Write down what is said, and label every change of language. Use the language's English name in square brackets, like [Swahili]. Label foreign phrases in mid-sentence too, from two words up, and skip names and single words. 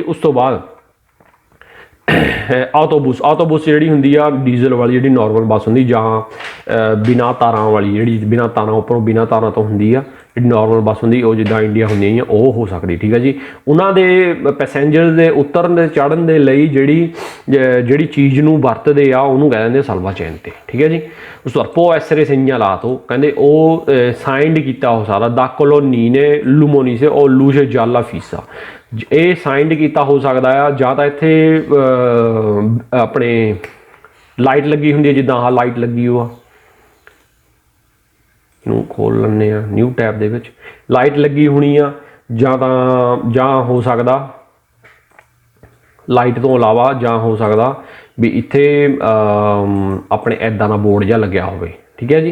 [Punjabi] ਉਸ ਤੋਂ ਬਾਅਦ ਆਟੋਬੂਸ ਜਿਹੜੀ ਹੁੰਦੀ ਆ ਡੀਜ਼ਲ ਵਾਲੀ ਜਿਹੜੀ [English] normal bus [Punjabi] ਹੁੰਦੀ, ਜਾਂ ਬਿਨਾਂ ਤਾਰਾਂ ਵਾਲੀ ਜਿਹੜੀ ਬਿਨਾਂ ਤਾਰਾਂ ਉੱਪਰੋਂ ਬਿਨਾਂ ਤਾਰਾਂ ਤੋਂ ਹੁੰਦੀ ਆ ਜਿਹੜੀ [English] normal bus [Punjabi] ਹੁੰਦੀ, ਉਹ ਜਿੱਦਾਂ ਇੰਡੀਆ ਹੁੰਦੀਆਂ ਉਹ ਹੋ ਸਕਦੀ, ਠੀਕ ਹੈ ਜੀ। ਉਹਨਾਂ ਦੇ ਪੈਸੇਂਜਰ ਦੇ ਉਤਰਨ ਦੇ ਚੜ੍ਹਨ ਦੇ ਲਈ ਜਿਹੜੀ ਚੀਜ਼ ਨੂੰ ਵਰਤਦੇ ਆ ਉਹਨੂੰ ਕਹਿ ਦਿੰਦੇ salvagente, ਠੀਕ ਹੈ ਜੀ। ਉਸ ਤੋਂ ਬਾਅਦ [Italian] può essere segnalato, [Punjabi] ਕਹਿੰਦੇ ਉਹ ਸਾਈਨਡ ਕੀਤਾ ਉਹ ਸਾਰਾ [Italian] da colonnine luminose o luce gialla fissa, [Punjabi] ਇਹ ਸਾਈਨਡ ਕੀਤਾ ਹੋ ਸਕਦਾ ਆ, ਜਾਂ ਤਾਂ ਇੱਥੇ ਆਪਣੇ ਲਾਈਟ ਲੱਗੀ ਹੁੰਦੀ ਹੈ, ਜਿੱਦਾਂ ਆਹ ਲਾਈਟ ਲੱਗੀ ਉਹ ਆ, ਇਹਨੂੰ ਖੋਲ ਲੈਂਦੇ ਆ [English] new tab [Punjabi] ਦੇ ਵਿੱਚ, ਲਾਈਟ ਲੱਗੀ ਹੋਣੀ ਆ, ਜਾਂ ਹੋ ਸਕਦਾ ਲਾਈਟ ਤੋਂ ਇਲਾਵਾ ਜਾਂ ਹੋ ਸਕਦਾ ਵੀ ਇੱਥੇ ਆਪਣੇ ਇੱਦਾਂ ਦਾ ਬੋਰਡ ਜਿਹਾ ਲੱਗਿਆ ਹੋਵੇ, ਠੀਕ ਹੈ ਜੀ।